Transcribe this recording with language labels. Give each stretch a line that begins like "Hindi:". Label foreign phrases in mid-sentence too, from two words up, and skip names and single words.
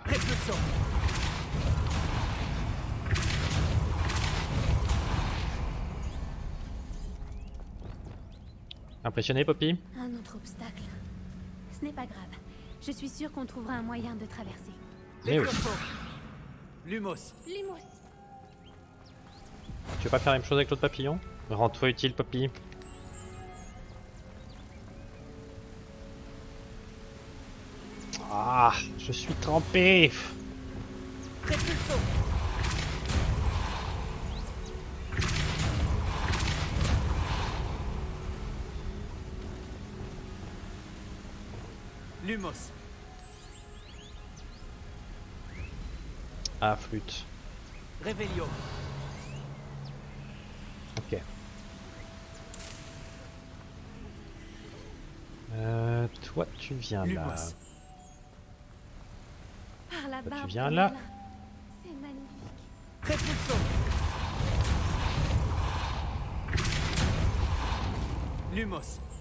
French: Répulsion. Impressionné, Poppy? Un autre obstacle. Ce n'est pas grave. Je suis sûre qu'on trouvera un moyen de traverser. Eh oui. Legioso. Lumos. Limos. Tu veux pas faire la même chose avec l'autre papillon? Rends-toi utile, Poppy. Ah, je suis trempé. Répulso. Lumos. Ah, flûte. Revelio. Ok. Toi, tu viens là. Lumos. Par là-bas. tu viens là. C'est magnifique. Répulso. Lumos.